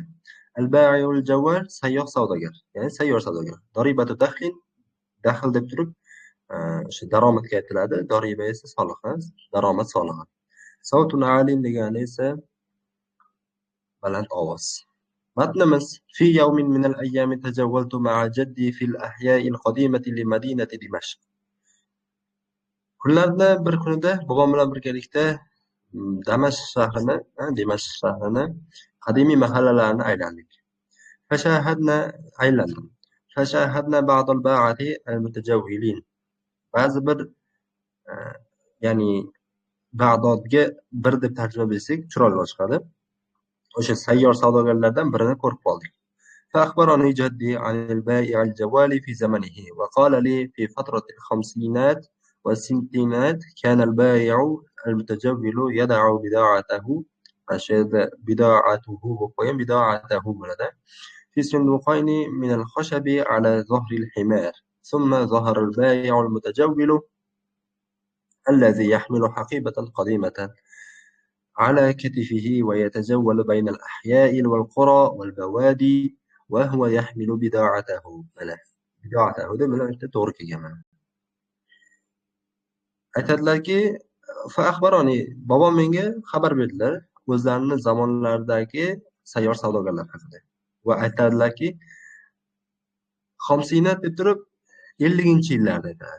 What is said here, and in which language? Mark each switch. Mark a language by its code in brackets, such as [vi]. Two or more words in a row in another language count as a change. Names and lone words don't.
[ar] البائع الجوال [uz] sayyoh savdogar, ya'ni sayyor savdogar. [ar] ضريبة دخل, [uz] daxl deb turib o'sha daromadga aytiladi, doriba esa soliq, daromad solig'i. [ar] صوت عال [uz] degani esa baland ovoz. Matnimiz: [ar] في يوم من الأيام تجولت مع جدي في الأحياء القديمة لمدينة دمشق. [uz] Kunlardan bir kunida bobom bilan birgalikda Dimashq shahrini qadimiy mahallalarini aylandik. [ar] Aylandim. فشاهدنا بعض الباعة المتجولين. [uz] Ba'zi bir ya'ni Bag'dodga bir deb tarjima qilsak chiroyli chiqadi. O'sha sayyor savdogarlardan birini ko'rib qoldik. [ar] فأخبرني جدي عن البائع الجوال في زمنه وقال لي في فترة الخمسينات والستينات كان البائع المتجول يضع بضاعته في صندوقين من الخشب على ظهر الحمار ثم ظهر البائع المتجول الذي يحمل حقيبة قديمة على كتفه ويتجول بين الأحياء والقرى والبوادي وهو يحمل بضاعته. [uz] Bidoatahu deb mana bitta to'g'ri kelgan mana. Aytadilarki, [ar] فأخبرني, [uz] bobom menga xabar berdilar o'zlarining zamonlaridagi sayyor savdogarlar haqida. Va aytadilarki, xomsinat deb turib 50-yillarda aytadi.